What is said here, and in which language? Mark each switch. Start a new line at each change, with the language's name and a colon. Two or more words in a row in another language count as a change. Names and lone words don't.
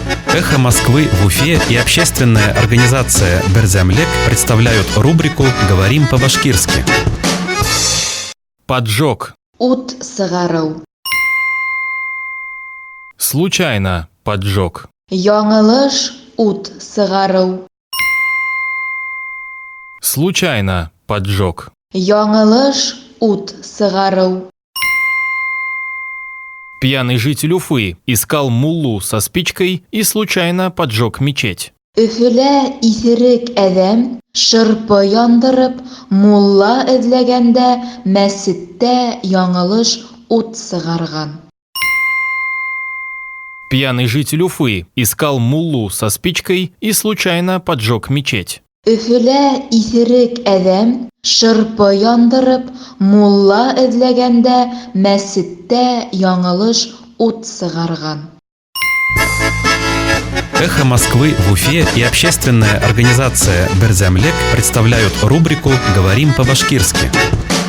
Russian: «Эхо Москвы» в Уфе и общественная организация «Берзямлек» представляют рубрику «Говорим по-башкирски». Поджог.
Bashkir: Ут сыгару.
Russian: Случайно поджог.
Bashkir: Яңылыш ут сыгару.
Russian: Случайно поджог.
Bashkir: Яңылыш ут сыгару.
Russian: Пьяный житель Уфы искал муллу со спичкой и случайно поджег мечеть.
Bashkir: Өфөлә исерек әҙәм шырпы яндырып, мулла эҙләгәндә мәсеттә яңылыш ут сыгарган.
Russian: Пьяный житель Уфы искал муллу со спичкой и случайно поджег мечеть.
Bashkir: Өфөлә исерек әҙәм шырпы яндырып, мулла эҙләгәндә мәсеттә яңылыш ут сыгарган.
Russian: «Эхо Москвы» в Уфе и общественная организация «Берзямлек» представляют рубрику «Говорим по-башкирски».